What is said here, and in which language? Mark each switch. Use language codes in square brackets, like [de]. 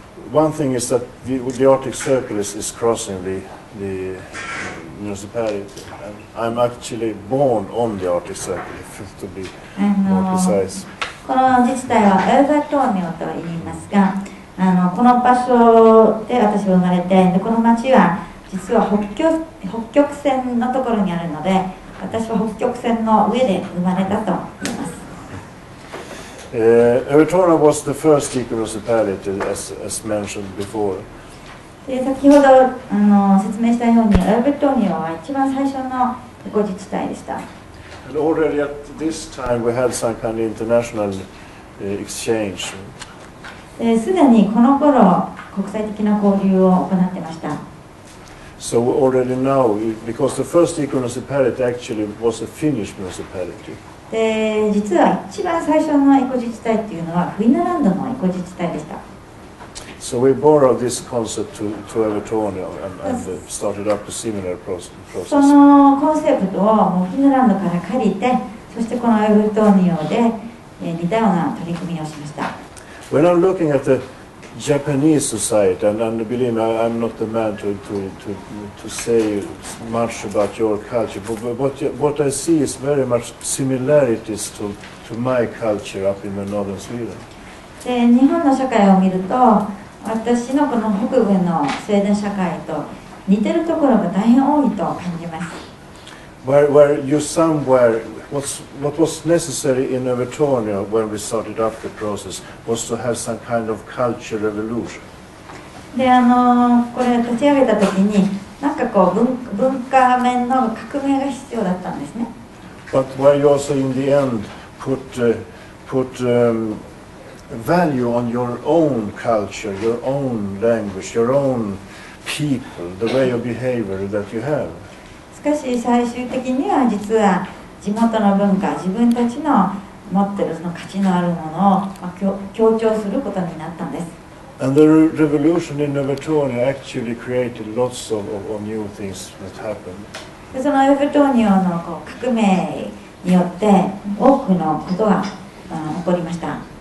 [en] One thing is that the Arctic Circle is crossing the municipality. And I'm actually born on the Arctic Circle, to be more precise. [ja] この自治体はエルザトーニョと言いますが、この場所で私は生まれて、でこの町は実は北極線のところにあるので、私は北極線の上で生まれたと言います。 [en] Evertonia was the first eco-municipality, as mentioned before. [ja] で先ほど説明したように、エルトーニョは一番最初のエコ自治体でした。 [en] And already at this time we had some kind of international exchange. [ja] すでにこの頃国際的な交流を行っていました。 [en] So already now, because the first eco-municipality actually was a Finnish municipality. [ja] で実は一番最初のエコ自治体っていうのはフィンランドのエコ自治体でした。 [en] So we borrowed this concept to Evertonia and started up a similar process. [ja] そのコンセプトをもうフィンランドから借りて、そしてこのエルトーニオで似たような取り組みをしました。 [en] When I'm looking at the Japanese society, and believe me, I'm not the man to say much about your culture, but what I see is very much similarities to my culture up in the northern Sweden. [ja] で日本の社会を見ると、私のこの北部のスウェーデン社会と似てるところが大変多いと感じます。 [en] Where you somewhere, what was necessary in Evertonia when we started up the process was to have some kind of culture revolution. [ja] でこれ立ち上げた時になんかこう文化面の革命が必要だったんですね。 [en] But where you also in the end put value on your own culture, your own language, your own people, the way of behavior that you have. [ja] しかし最終的には実は地元の文化、自分たちの持っているその価値のあるものを強調することになったんです。 [en] And the revolution in Evertonia actually created lots of new things that happened. [ja] でそのエルトーニオの革命によって多くのことが起こりました。